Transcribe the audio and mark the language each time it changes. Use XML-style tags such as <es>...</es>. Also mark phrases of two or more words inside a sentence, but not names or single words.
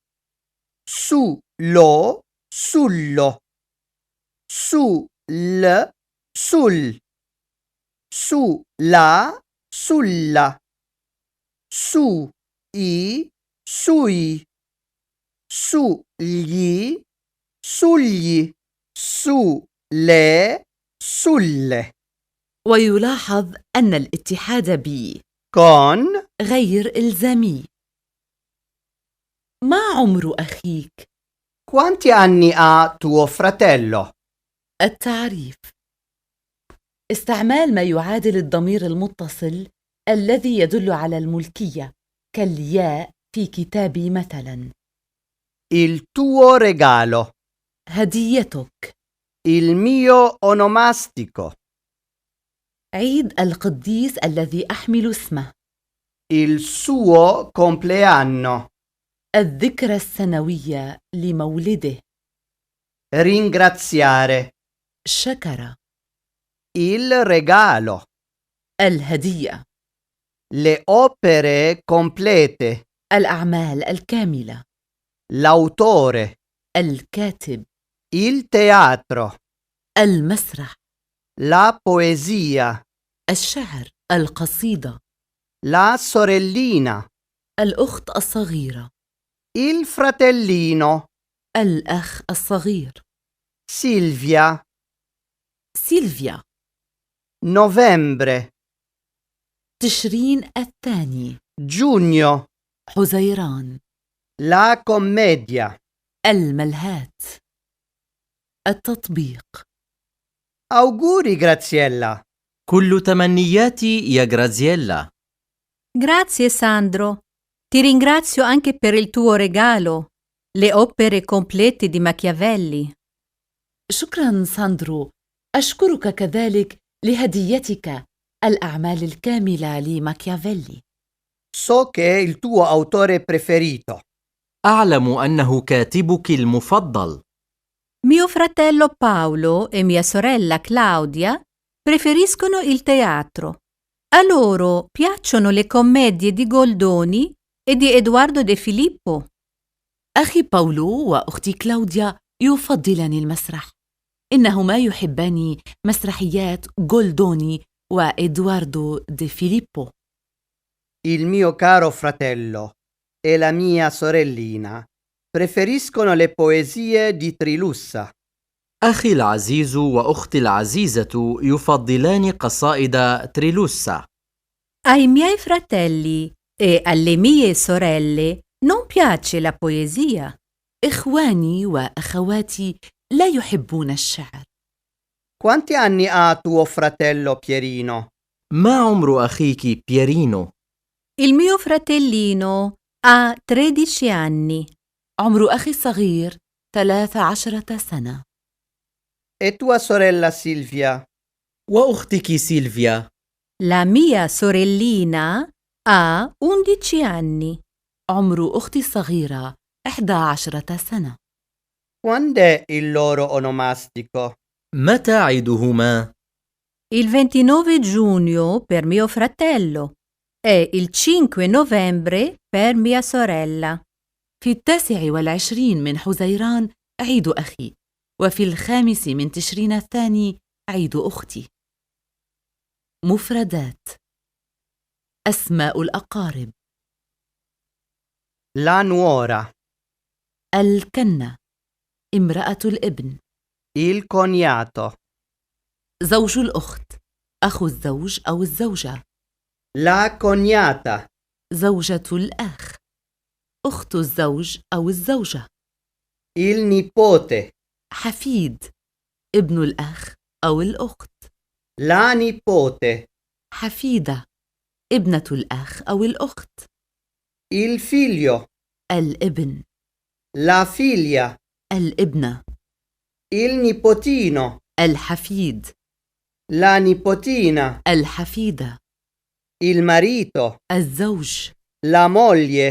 <it>su lo, sullo, su l, sul, su la, sulla, su i, sui, su gli, sugli, su le, sulle,</it> <ar>ويلاحظ أن الاتحاد ب</ar> <it>con,</it> <ar>غير إلزامي. ما عمر أخيك؟</ar> <it>quanti anni ha tuo fratello?</it> <ar>التعريف. استعمال ما يعادل الضمير المتصل الذي يدل على الملكية كالياء في كتابي مثلا.</ar> <it>Il tuo regalo,</it> <ar>هديتك.</ar> <it>il mio onomastico,</it> <ar>عيد القديس الذي أحمل اسمه.</ar> <it>il suo compleanno,</it> <ar>الذكرى السنوية لمولده.</ar> <it>ringraziare,</it> <ar>شكر.</ar> <it>il regalo,</it> <ar>الهدية.</ar> <it>le opere complete,</it> <ar>الأعمال الكاملة.</ar> <it>l'autore,</it> <ar>الكاتب.</ar> <it>il teatro,</it> <ar>المسرح.</ar> <it>la poesia,</it> <ar>الشعر. القصيدة.</ar> <it>la sorellina,</it> <ar>الأخت الصغيرة.</ar> <it>il fratellino,</it> <ar>الأخ الصغير.</ar> <it>Silvia,</it> <ar>سيلفيا.</ar> <it>novembre,</it> <ar>تشرين الثاني.</ar> <it>giugno,</it> <ar>حزيران.</ar> <it>la commedia.</it> <ar>الملهات. التطبيق.</ar> <it>Auguri Graziella.</it> <ar>كل تمنياتي يا غرازييلا.</ar> <it>Grazie Sandro. Ti ringrazio anche per il tuo regalo, le opere complete di Machiavelli.</it> <ar>شكرا ساندرو. أشكرك كذلك لهديتك الأعمال الكاملة لماكيافيلي.</ar> <it>So che è il tuo autore preferito.</it> <ar>أعلم أنه كاتبك المفضل.</ar> <it>Mio fratello Paolo e mia sorella Claudia preferiscono il teatro. A loro piacciono le commedie di Goldoni e di Edoardo De Filippo.</it> <ar>أخي باولو وأختي كلاوديا يفضلان المسرح. إنهما يحبان مسرحيات جولدوني وإدواردو دي فيليبو.</ar> <it>Il mio caro fratello e la mia sorellina preferiscono le poesie di Trilussa.</it> <ar>أخي العزيز وأختي العزيزة يفضلان قصائد تريلوسا.</ar> <it>Ai miei fratelli e alle mie sorelle non piace la poesia.</it> <ar>إخواني وأخواتي لا يحبون الشعر.</ar> <it>Quanti anni ha tuo fratello Pierino?</it> <ar>ما عمر أخيك بيرينو؟</ar> <it>Il mio fratellino ha 13 anni.</it> <ar>عمر أخي الصغير 13 سنة.</ar> <it>E tua sorella Silvia?</it> <ar>وأختك سيلفيا؟</ar> <it>La mia sorellina ha 11 anni.</it> <ar>عمر أختي الصغيرة 11 سنة.</ar> <it>Quando è il loro onomastico?</it> <ar>متى عيدهما؟</ar> <it>Il 29 giugno per mio fratello e il 5 novembre per mia sorella.</it> <ar>في 29 من حزيران عيد أخي، وفي 5 من تشرين الثاني عيد أختي. مفردات. أسماء الأقارب.</ar> <it>La nuora,</it> <ar>الكنة. امرأة الابن.</ar> <it>il cognato,</it> <ar>زوج الأخت. أخو الزوج أو الزوجة.</ar> <it>la cognata,</it> <ar>زوجة الأخ. أخت الزوج أو الزوجة.</ar> <it>il nipote,</it> <ar>حفيد. ابن الأخ أو الأخت.</ar> <it>la nipote,</it> <ar>حفيدة. ابنة الأخ أو الأخت.</ar> <it>il figlio,</it> <ar>الابن.</ar> <it>la figlia,</it> <ar>الابنة.</ar> <it>il nipotino,</it> <ar>الحفيد.</ar> <it>la nipotina,</it> <ar>الحفيدة.</ar> <it>il marito,</it> <ar>الزوج.</ar> <it>la moglie,</it>